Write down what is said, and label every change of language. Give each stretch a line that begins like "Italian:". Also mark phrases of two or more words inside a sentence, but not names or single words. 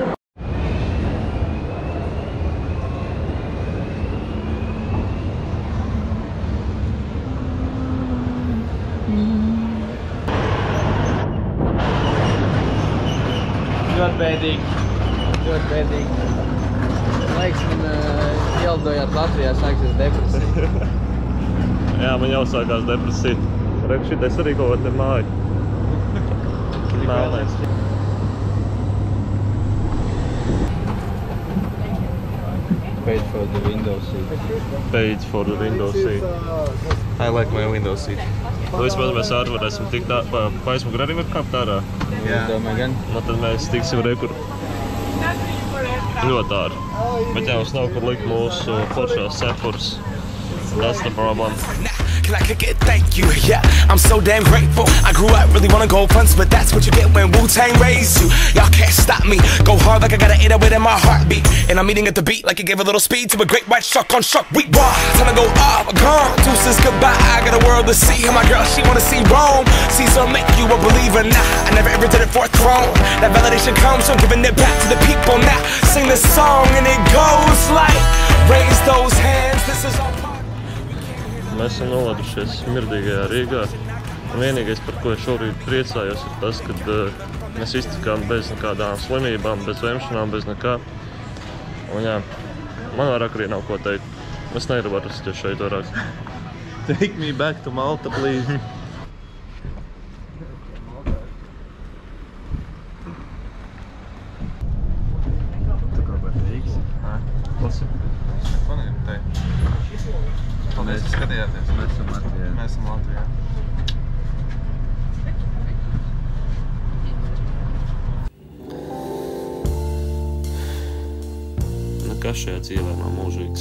Latvian: Ļoti bēdīgi. Ļoti bēdīgi. Laiks man ielidojot Latvijā sāksies depresija. Jā, man jau sākās depresija. Reku šitais arī kaut te māju. Melnais.
English: Paid for the window seat. Paid for the window seat. I like my window seat.
Latvian: Nu, vismaz mēs ārā varēsim tikt pa aizmuguri arī var kāpt ārā. Es domāju gan. Nu, tad mēs tiksim rekur ļoti ārā. Bet jā, mums nav kur likt mūsu foršās cepures.
English: That's the problem. Can I kick it? Thank you. Yeah, I'm so damn grateful. I grew up really wanna go fronts, but that's what you get when Wu-Tang raised you. Y'all can't stop me. Go hard like I got an 808 in my heartbeat. And I'm eating at the beat like it gave a little speed to a great white shark on Shark Week. Raw, time to go off, gone. Deuces goodbye. I got a world to see. And my girl, she wanna see Rome. Caesar make you a believer. Nah, I never ever did it for a throne. That validation comes from giving it back to the people. Now sing this song and it goes like, raise those hands. This is our part.
Latvian: Mēs esam noladušies mirdīgajā Rīgā. Un vienīgais, par ko es šorīt priecājos, ir tas, ka mēs iztikām bez nekādām slimībām, bez vemšanām, bez nekā. Un jā, man vairāk arī nav ko teikt. Es negribu atrasties šeit vairāk.
English: Take me back to Malta, please.
Latvian: Paldies, ka skatījāties. Mēs esam Latvijā. Mēs esam Latvijā. Nekas šajā dzīvē nav mūžīgs.